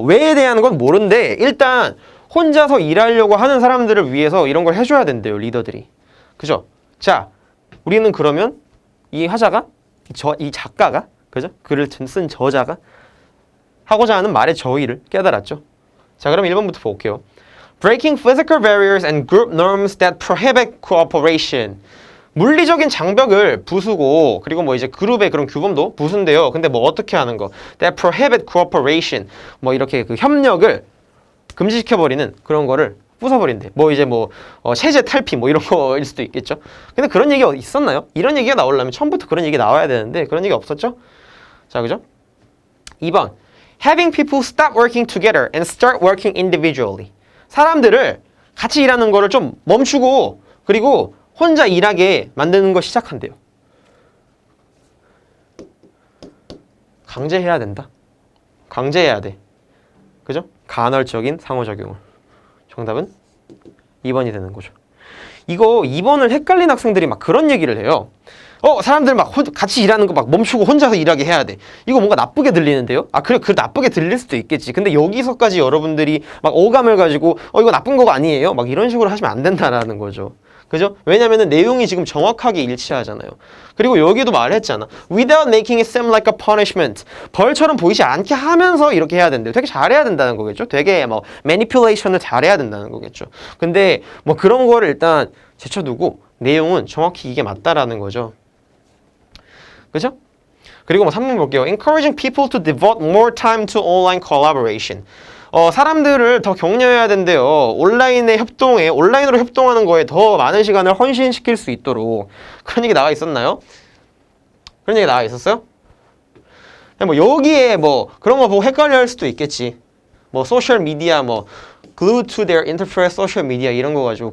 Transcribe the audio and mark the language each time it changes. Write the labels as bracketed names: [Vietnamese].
[Korean] 왜에 대한 건 모르는데 일단 혼자서 일하려고 하는 사람들을 위해서 이런 걸 해줘야 된대요. 리더들이. 그죠? 자, 우리는 그러면 이 화자가 이 작가가 그죠? 글을 쓴 저자가 하고자 하는 말의 저의를 깨달았죠. 자, 그럼 1번부터 볼게요. [English] Breaking physical barriers and group norms that prohibit cooperation. [Korean] 물리적인 장벽을 부수고 그리고 뭐 이제 그룹의 그런 규범도 부순대요. 근데 뭐 어떻게 하는 거? [English] That prohibit cooperation. [Korean] 뭐 이렇게 그 협력을 금지시켜버리는 그런 거를 부숴버린대. 뭐 이제 뭐 체제 탈피 뭐 이런 거일 수도 있겠죠. 근데 그런 얘기가 있었나요? 이런 얘기가 나오려면 처음부터 그런 얘기 나와야 되는데 그런 얘기 없었죠? 자, 그죠? 2번. [English] Having people stop working together and start working individually. [Korean] 사람들을 같이 일하는 거를 좀 멈추고 그리고 혼자 일하게 만드는 거 시작한대요. 강제해야 된다. 강제해야 돼. 그죠? 간헐적인 상호작용을. 정답은 2번이 되는 거죠. 이거 2번을 헷갈린 학생들이 막 그런 얘기를 해요. 사람들 막 같이 일하는 거 막 멈추고 혼자서 일하게 해야 돼. 이거 뭔가 나쁘게 들리는데요? 그래, 그 나쁘게 들릴 수도 있겠지. 근데 여기서까지 여러분들이 막 오감을 가지고 이거 나쁜 거가 아니에요? 막 이런 식으로 하시면 안 된다라는 거죠. 그죠? 왜냐면은 내용이 지금 정확하게 일치하잖아요. 그리고 여기도 말했잖아. [English] Without making it seem like a punishment. [Korean] 벌처럼 보이지 않게 하면서 이렇게 해야 된대요. 되게 잘해야 된다는 거겠죠? 되게 뭐 manipulation을 잘해야 된다는 거겠죠. 근데 뭐 그런 거를 일단 제쳐두고 내용은 정확히 이게 맞다라는 거죠. 그죠? 그리고 뭐 3번 볼게요. [English] Encouraging people to devote more time to online collaboration. [Korean] 사람들을 더 격려해야 된대요. 온라인으로 협동하는 거에 더 많은 시간을 헌신시킬 수 있도록. 그런 얘기 나와 있었나요? 그런 얘기 나와 있었어요? 뭐 여기에 뭐 그런 거 보고 헷갈려 할 수도 있겠지. 뭐 소셜 미디어 뭐 [English] glued to their interface social media [Korean] 이런 거 가지고.